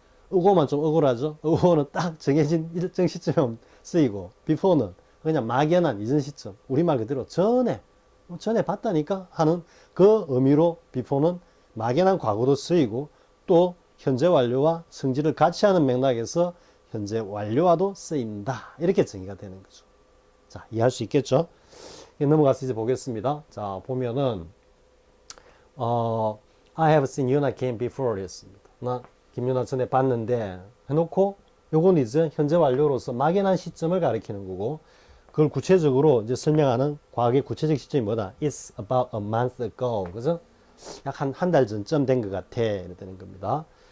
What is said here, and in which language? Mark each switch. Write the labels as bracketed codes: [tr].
[ko] 어고만 좀 억울하죠. 어고는 딱 정해진 일정 시점에 쓰이고 before는 그냥 막연한 이전 시점, 우리말 그대로 전에 봤다니까 하는 그 의미로 before는 막연한 과거도 쓰이고 또 현재 완료와 성질을 같이 하는 맥락에서 현재 완료와도 쓰인다. 이렇게 정의가 되는 거죠. 자, 이해할 수 있겠죠? 넘어가서 이제 보겠습니다. 자, 보면은 [en] I have seen Yuna game before [ko] 였습니다. 나 김유나 전에 봤는데 해놓고 요건 이제 현재 완료로서 막연한 시점을 가리키는 거고, 그걸 구체적으로 이제 설명하는 과거의 구체적 시점이 뭐다? [en] It's about a month ago. [ko] 그죠? 약 한 달 전쯤 된 것 같아. 이렇게 되는 겁니다.